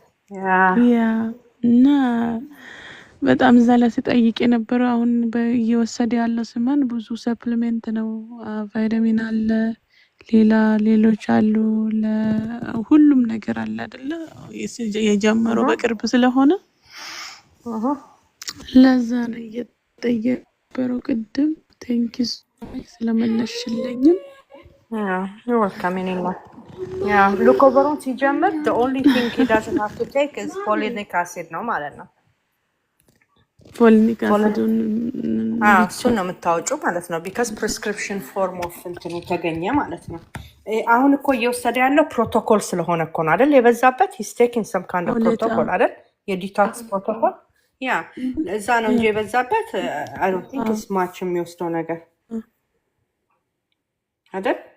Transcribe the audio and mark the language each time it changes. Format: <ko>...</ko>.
<am>ያ እና በጣም እዛ ላይ ስጠይቅ የነበረው አሁን እየወሰደ ያለው ስመን ብዙ ሰፕሊሜንት ነው። ቫይታሚን አለ፣ ሌሎች አሉ፣ ሁሉም ነገር አለ አይደለ? የጀመረው በቅርብ ስለሆነ ለዛ ነው እየጠየቀው ቅድም። ቴንኪ ስለመለሽልኝም</am> <en>welcome</en> <am>የኔና። ያ ሉኮቨሩን ሲጀምር</am> <en>the only thing he doesn't have to take is folic acid</en> <am>ነው ማለት ነው። ፎሊክ አሲዱን እሱን ነው የምታወጪው ማለት ነው።</am> <en>ቢካዝ ፕሪስክሪፕሽን ፎርም ኦፍ</en> <am>እንትኑ ተገኘ ማለት ነው። አሁን እኮ እየወሰደ ያለው ፕሮቶኮል ስለሆነ እኮ ነው አይደል? የበዛበት</am> <en>ሂስ ቴኪንግ ሰም ካይንድ ኦፍ ፕሮቶኮል</en> <am>አይደል? የዲቶክስ ፕሮቶኮል ያ እዛ ነው እንጂ የበዛበት</am> <en>አይ ዶንት ቲንክ ኢትስ ማች</en> <am>የሚወስደው ነገር አይደል?</am>